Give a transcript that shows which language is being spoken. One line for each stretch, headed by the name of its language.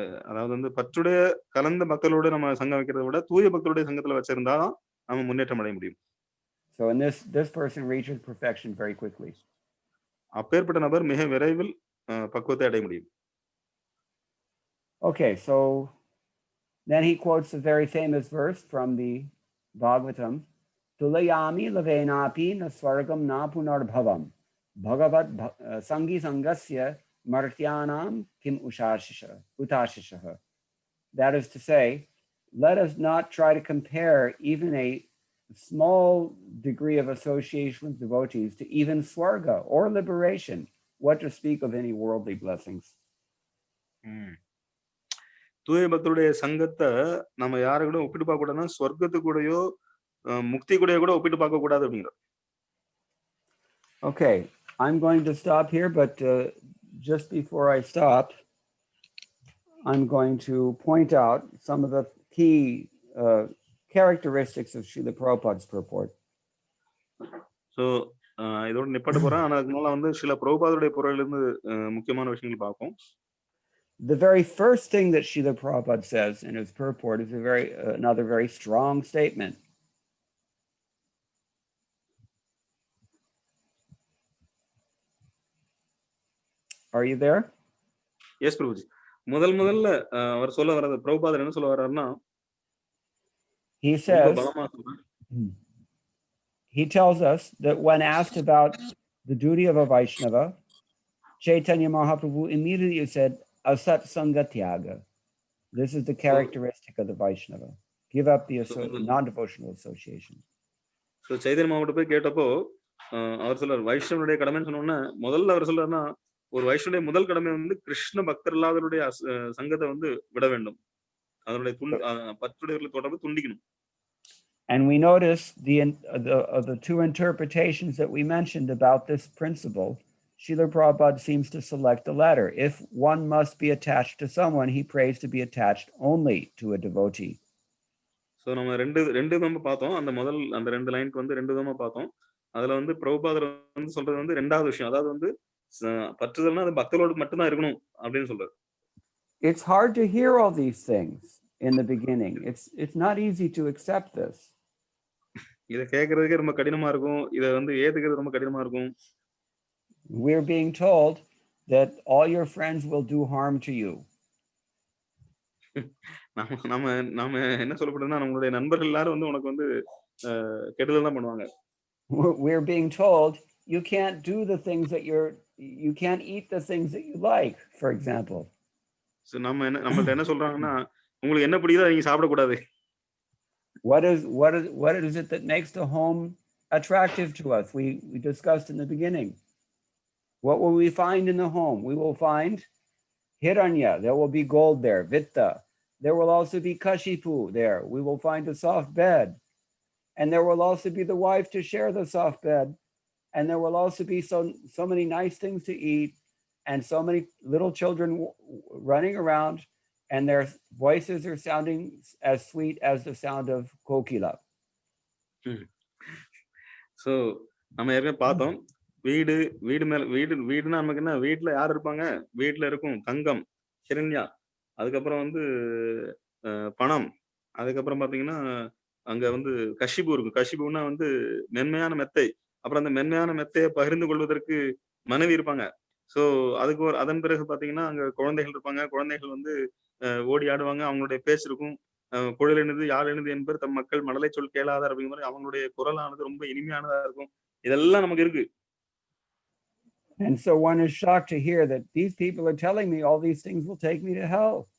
Tamil: அதாவது வந்து பற்றுடைய கலந்த பக்தர்களோட நம்ம சங்கம் வைக்கிறத விட தூய பக்தருடைய சங்கத்துல வச்சிருந்தாதான் நம்ம முன்னேற்றம் அடைய முடியும்.
English: So and this person reaches perfection very quickly.
Tamil: அப்பேற்பட்ட நபர் மிக விரைவில் பக்குவத்தை அடைய முடியும்.
English: Okay, so then he quotes a very famous verse from the Bhagavatam.
Sanskrit: Tulayami lavenapi na swargam na punarbhavam bhagavat sangi sangasya martyanam kim utashisha.
English: That is to say, let us not try to compare even a small degree of association with devotees to even swarga or liberation, what to speak of any worldly blessings.
Tamil: தூய பக்தருடைய சங்கத்தை நம்ம யாரை கூட ஒப்பிட்டு பார்க்க கூடாதுன்னா ஸ்வர்க்கத்து கூடயோ முக்தி கூடயோ கூட ஒப்பிட்டு பார்க்க கூடாது அப்படிங்கிற.
English: Okay, I'm going to stop here, but just before I stop, I'm going to point out some of the key characteristics of Srila Prabhupada's purport.
Tamil: So இதோட நிப்பாட்ட போறேன், ஆனா அதுக்கு முன்னால வந்து ஸ்ரீல பிரபுபாதருடைய பொருளில இருந்து முக்கியமான விஷயங்கள் பார்ப்போம்.
English: The very first thing that Srila Prabhupada says in his purport is another very strong statement. Are you there? Yes, Prabhuji.
Tamil: முதல்ல அவர் சொல்ல வர்றது பிரபுபாதர் என்ன சொல்ல வர்றாருன்னா,
English: he says, he tells us that when asked about the duty of a Vaishnava, Chaitanya Mahaprabhu immediately said,
Sanskrit: Asat Sangha Tyaga.
English: This is the characteristic of the Vaishnava. Give up the non-devotional association.
Tamil: So Chaitanya Mahaprabhu போய் கேட்டப்போ அவர் சொல்றார் வைஷ்ணவனுடைய கடமைன்னு சொன்ன உடனே முதல்ல அவர் சொல்றாருன்னா ஒரு வைஷ்ணவனுடைய முதல் கடமை வந்து கிருஷ்ண பக்தர் இல்லாதவருடைய சங்கத்தை வந்து விட வேண்டும். அதனுடைய பற்றுடையவர்களை தொடர்பு துண்டிக்கணும்.
English: And we notice the two interpretations that we mentioned about this principle. Srila Prabhupada seems to select the latter. If one must be attached to someone, he prays to be attached only to a devotee. So
Tamil: நம்ம ரெண்டு விதமா பார்த்தோம். அந்த ரெண்டு லைனுக்கு வந்து ரெண்டு விதமா பார்த்தோம். அதுல வந்து பிரபுபாதர் வந்து சொல்றது வந்து ரெண்டாவது விஷயம். அதாவது வந்து பற்றுதல்னா அது பக்தரோடு மட்டும் தான் இருக்கணும் அப்படினு சொல்றாரு.
English: It's hard to hear all these things in the beginning. It's not easy to accept this.
Tamil: இத கேக்குறதுக்கு ரொம்ப கடினமா இருக்கும். இத வந்து ஏத்துக்கிறது ரொம்ப கடினமா இருக்கும்.
English: We're being told that all your friends will do harm to you.
Tamil: நாம என்ன சொல்லப்படுதுன்னா நம்மளுடைய நண்பர்கள் எல்லாரும் வந்து உனக்கு வந்து கெடுதல் தான் பண்ணுவாங்க.
English: We're being told you can't do the things that your you can't eat the things that you like, for example.
Tamil: So நம்மள்ட்ட என்ன சொல்றாங்கன்னா, உங்களுக்கு என்ன பிடிக்குதோ நீங்க சாப்பிடக்கூடாது.
English: What is it that makes the home attractive to us? We discussed in the beginning. What will we find in the home? We will find hiranya. There will be gold there, vitta. There will also be kashipu there. We will find a soft bed. And there will also be the wife to share the soft bed. And there will also be so many nice things to eat, and so many little children running around, and their voices are sounding as sweet as the sound of kokila.
Tamil: So நம்ம ஏற்கனவே பார்த்தோம், வீடுனா நமக்கு என்ன, வீட்டுல யார் இருப்பாங்க, வீட்டுல இருக்கும் தங்கம், ஹிரண்யா, அதுக்கப்புறம் வந்து பணம், அதுக்கப்புறம் பாத்தீங்கன்னா அங்க வந்து கஷிபு இருக்கும். கஷிபுன்னா வந்து மென்மையான மெத்தை. அப்புறம் அந்த மென்மையான மெத்தையை பகிர்ந்து கொள்வதற்கு மனைவி இருப்பாங்க. சோ அதுக்கு அதன் பிறகு பாத்தீங்கன்னா அங்க குழந்தைகள் இருப்பாங்க. குழந்தைகள் வந்து ஓடி ஆடுவாங்க. அவங்களுடைய பேச்சு இருக்கும். குழல் எழுது யாழ் எழுது என்பர் தம் மக்கள் மழலை சொல் கேளாதார் அப்படிங்கிற மாதிரி அவங்களுடைய குரலானது ரொம்ப இனிமையானதா இருக்கும். இதெல்லாம் நமக்கு இருக்கு.
English: And so one is shocked to hear that these people are telling me all these things will take me to hell.